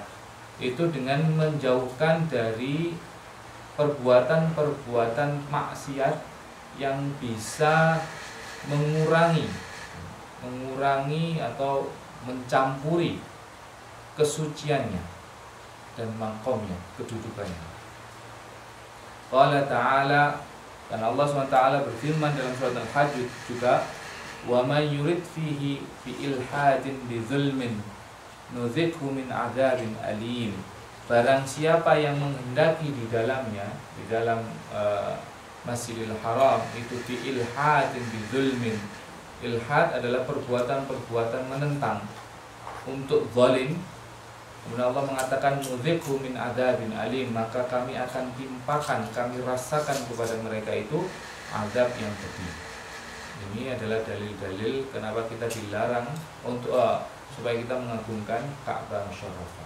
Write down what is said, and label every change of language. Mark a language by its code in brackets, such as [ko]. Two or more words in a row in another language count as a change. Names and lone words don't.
[id] Itu dengan menjauhkan dari perbuatan-perbuatan maksiat yang bisa mengurangi atau mencampuri kesuciannya dan maqamnya, kedudukannya. [ar] قال تعالى, [id] Dan Allah SWT berfirman dalam surat Al-Hajj juga, [ar] ومن يرد فيه بإلحاد بظلم نذقه من عذاب أليم. [id] Barang siapa yang menghendaki di dalamnya, di dalam Masjidil Haram itu [ar] بإلحاد بظلم. [id] Ilhad adalah perbuatan-perbuatan menentang untuk zalim. Kemudian Allah mengatakan [ar] نذقه من عذاب أليم, [id] maka kami akan timpakan, kami rasakan kepada mereka itu azab yang pedih. Ini adalah dalil-dalil kenapa kita dilarang untuk supaya kita mengagungkan Ka'bah Musyarrafah.